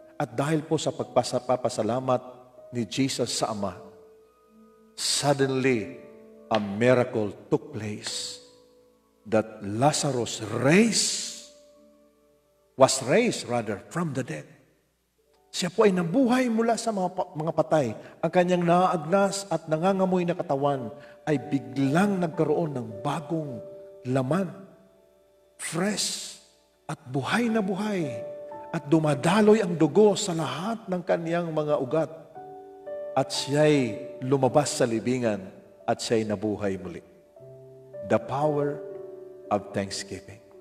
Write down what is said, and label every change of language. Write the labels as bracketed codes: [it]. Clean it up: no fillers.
[tl] At dahil po sa pagpapasalamat ni Jesus sa Ama, [en] suddenly, a miracle took place that Lazarus was raised from the dead. [tl] Siya po ay nabuhay mula sa mga patay. Ang kanyang naagnas at nangangamoy na katawan ay biglang nagkaroon ng bagong laman. Fresh at buhay na buhay. At dumadaloy ang dugo sa lahat ng kanyang mga ugat. At siya'y lumabas sa libingan at siya'y nabuhay muli. [en] The power of thanksgiving.